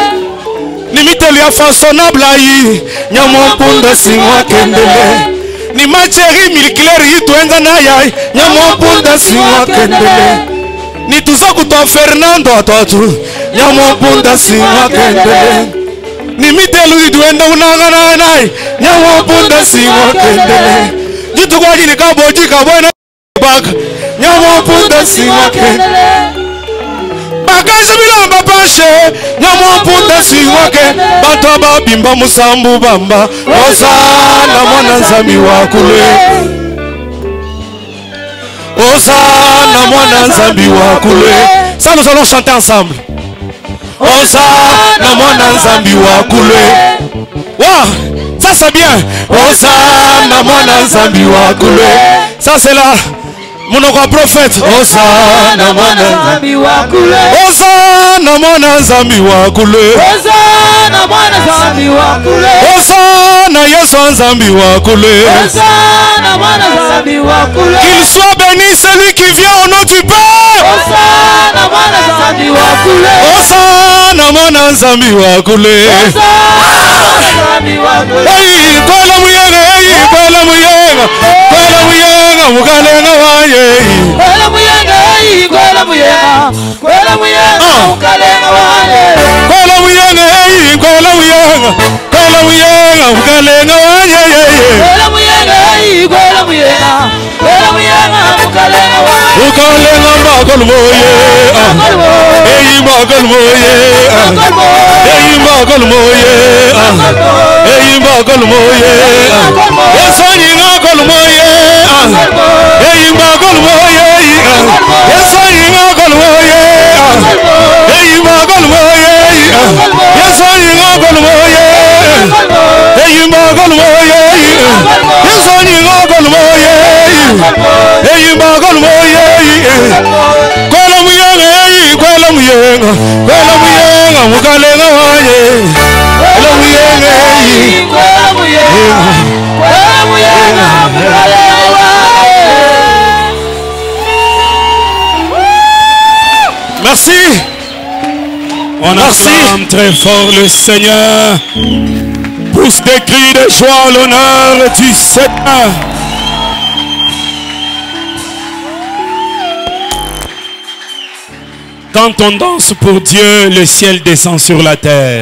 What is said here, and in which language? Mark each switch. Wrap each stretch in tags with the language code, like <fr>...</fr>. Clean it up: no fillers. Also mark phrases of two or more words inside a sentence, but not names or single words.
<lua>Ni miteli ya façonnable yi nyamwapunda simwa kendele. Ni macheri milkileri yituenza naye nyamwapunda simwa kendele. Ni tuzaku to Fernando atotu nyamwapunda simwa kendele. Ni mitelu iduenda unangana naye nyamwapunda simwa kendele. Jitu kwa jini kaboji kabwana baka nyamwapunda simwa kendele. Bakazi bilamba pashe nyamwapunda simwa kendele. Bato babimba musambu bamba Osana mwana nzambi wakule. Osana mwana nzambi wakule.</lua> <fr>Ça nous allons chanter ensemble.</fr> <lua>Osana mwana nzambi wakule.</lua> <fr>Wow, ça c'est bien.</fr> <lua>Osana mwana nzambi wakule.</lua> <fr>Ça c'est là mon prophète.</fr> <lua>Osana mwana nzambi wakule. Osana mwana nzambi wakule. Osana mwana nzambi wakule. Osana Yesu nzambi wakule. Osana mwana nzambi wakule.</lua> <fr>Qu'il soit béni celui qui vient au nom du Père.</fr> <lua>Osana mwana nzambi wakule. Osana mwana nzambi wakule. Osana nzambi wakule. Hey, kola muyenga, hey, kola muyenga. Kola muyenga, mukalenga waye. Kola muyenga, hey, kola muyenga. Kola muyenga, mukalenga waye. Kola muyenga, hey, kola muyenga. Kola muyenga, mukalenga waye. Kola muyenga, hey, kola muyenga. Kola muyenga, mukalenga waye. Mukalenga makol moye. Hey, makol moye. Hey, makol moye. Hey, makol moye. Yesani makol moye. Hey, makol moye. Yesani makol moye. Hey, makol moye. Yesani makol moye. Hey, makol moye. Yesani makol moye. Hey, makol moye. Kola muyenga, hey, kola muyenga. Kola muyenga, mukalenga waye. Kola muyenga, hey. Kola muyenga. Kola muyenga, mukalenga waye.</lua> <fr>Merci. On acclame très fort le Seigneur. Pousse des cris de joie à l'honneur du Seigneur. Quand on danse pour Dieu, le ciel descend sur la terre.</fr>